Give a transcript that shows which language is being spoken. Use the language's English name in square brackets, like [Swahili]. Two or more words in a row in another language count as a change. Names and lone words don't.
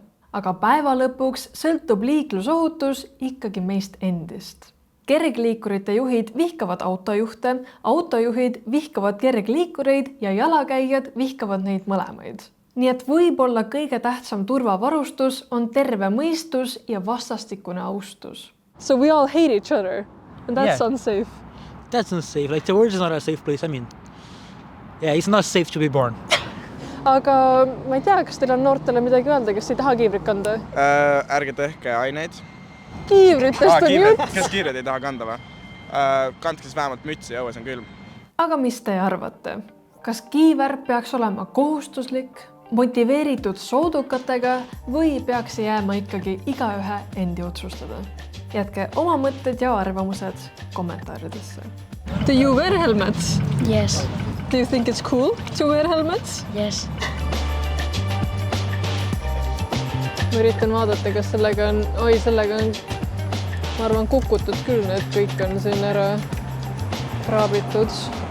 [Estonian] Aga päeva lõpuks sõltub liiklusohutus ikkagi meist endist. Kergliikurite juhid vihkavad autojuhte, autojuhid vihkavad kergliikureid ja jalakäijad vihkavad neid mõlemaid. Nii et võib-olla kõige tähtsam turvavarustus on terve mõistus ja vastastikune austus. [English] So we all hate each other and that's unsafe. That's unsafe. Like the world is not a safe place. I mean, yeah, it's not safe to be born. [Estonian] Aga ma ei tea, kas teil on noortele midagi öelda, kes ei taha kiivrit kanda? Ärge tehke aineid. Kiivritest on jutt. Kes kiivrid ei taha kanda või? Kandke siis vähemalt mütsi ja õues on külm. Aga mis te arvate? Kas kiiver peaks olema kohustuslik, motiveeritud soodukatega või peaks jääma ikkagi igaühe endi otsustada? Jätke oma mõtted ja arvamused kommentaaridesse. [English] Do you wear helmets? Yes. Do you think it's cool to wear helmets? Yes. [Estonian] Ma üritan vaadata, kas sellega on, ma arvan, kukutud küll, need kõik on siin ära kraabitud.